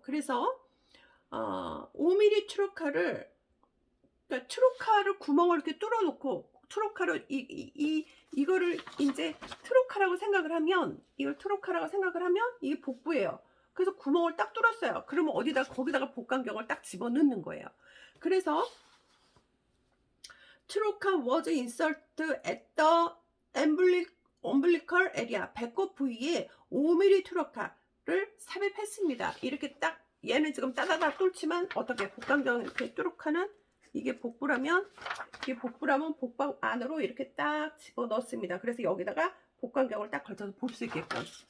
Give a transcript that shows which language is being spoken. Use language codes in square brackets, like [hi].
[ko] 그래서 5mm 트로카를, 그러니까 트로카를 구멍을 이렇게 뚫어 놓고 트로카를 이거를 이제 트로카라고 생각을 하면, 이걸 트로카라고 생각을 하면 이게 복부예요. 그래서 구멍을 딱 뚫었어요. 그러면 거기다가 복강경을 딱 집어넣는 거예요. [en] 그래서 트로카 was inserted at the umbilical area, [ko] 배꼽 부위에 5mm 트로카를 삽입했습니다. 이렇게 딱, 얘는 지금 따다다 뚫지만 어떻게 복강경 이렇게 트로카는 이게 복부라면 복부 안으로 이렇게 딱 집어 넣습니다. 그래서 여기다가 복강경을 딱 걸쳐서 볼 수 있게끔.